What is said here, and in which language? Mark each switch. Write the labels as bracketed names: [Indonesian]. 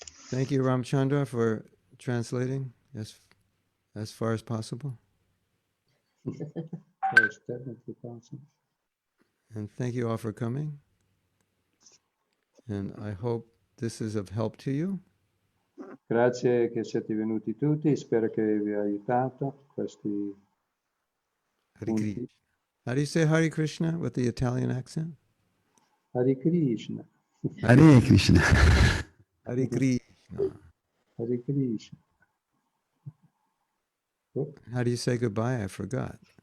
[English] Thank you, Ramchandra, for translating as far as possible. That's definitely possible. And thank you all for coming. And I hope this is of help to you. [Italian] Grazie che siete venuti tutti, spero che vi abbia aiutato questi [Sanskrit] Hare [Italian] punti. [Sanskrit] Krishna. [English] How do you say Hare Krishna with the Italian accent? [Sanskrit] Hare Krishna. Hare Krishna. Hare Krishna. Hare Krishna. Oh, [English] How do you say goodbye? I forgot.